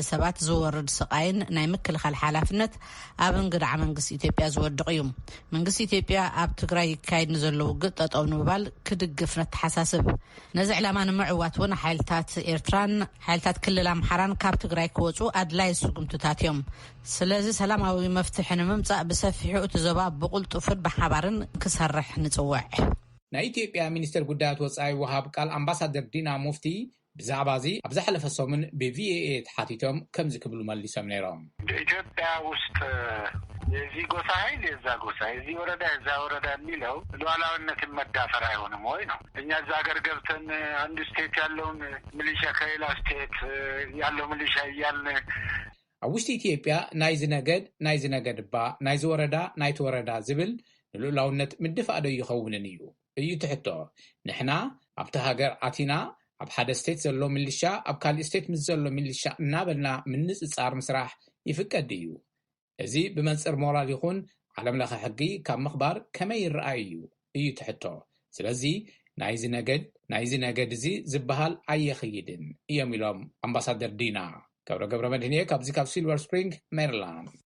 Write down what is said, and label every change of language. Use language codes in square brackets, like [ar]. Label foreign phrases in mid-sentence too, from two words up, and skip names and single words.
[ti] ሰባት ዝወርድ ስቃይን ናይ ምክልኻል ሓላፍነት ኣብ እንግዳዕ መንግስቲ ኢትዮጵያ ዝወድቕ እዩ። መንግስቲ ኢትዮጵያ ኣብ ትግራይ ይካየድ ንዘሎ ውግእ ጠጠው ንምባል ክድግፍ ነተሓሳስብ። ነዚ ዕላማ ንምዕዋት እውን ሓይልታት ኤርትራን ሓይልታት ክልል ኣምሓራን ካብ ትግራይ ክወፁ ኣድላይ ስጉምትታት እዮም። ስለዚ ሰላማዊ መፍትሒ ንምምጻእ ብሰፊሑ እቲ ዞባ ብቁልጡፍን ብሓባርን ክሰርሕ ንጽውዕ። ናይ ኢትዮጵያ ሚኒስተር ጉዳያት ወፃኢ ወሃብ ቃል ኣምባሳደር ዲና ሙፍቲ ብዛዕባ እዚ ኣብ ዝሓለፈ ሰሙን ብቪኤኤ ተሓቲቶም ከምዚ ክብሉ መሊሶም ነይሮም። [am] ኢትዮጵያ ውስጥ የዚህ ጎሳ ኃይል የዛ ጎሳ የዚህ ወረዳ የዛ ወረዳ የሚለው ሉዓላዊነትን መዳፈር አይሆንም ወይ ነው። እኛ እዛ ሀገር ገብተን አንድ ስቴት ያለውን ሚሊሻ ከሌላ ስቴት ያለው ሚሊሻ እያልን [ti] ኣብ ውሽጢ ኢትዮጵያ ናይዚ ነገድ ባ ናይዚ ወረዳ ናይቲ ወረዳ ዝብል ንሉዓላውነት ምድፋእ ዶ ይኸውንን እዩ ትሕቶ። ንሕና ኣብቲ ሃገር ኣቲና ኣብ ሓደ ስቴት ዘሎ ሚሊሻ ኣብ ካልእ ስቴት ምስ ዘሎ ሚሊሻ እናበልና ምንጽጻር ምስራሕ ይፍቀድ እዩ። እዚ ብመንጽር ሞራል ይኹን ዓለም ለኸ ሕጊ ካብ ምኽባር ከመይ ይረኣይ እዩ ትሕቶ። ስለዚ ናይዚ ነገድ እዚ ዝበሃል ኣየኽይድን እዮም ኢሎም ኣምባሳደር ዲና። ገብረ መድህን ካብዚ ካብ ሲልቨር ስፕሪንግ ሜሪላንድ።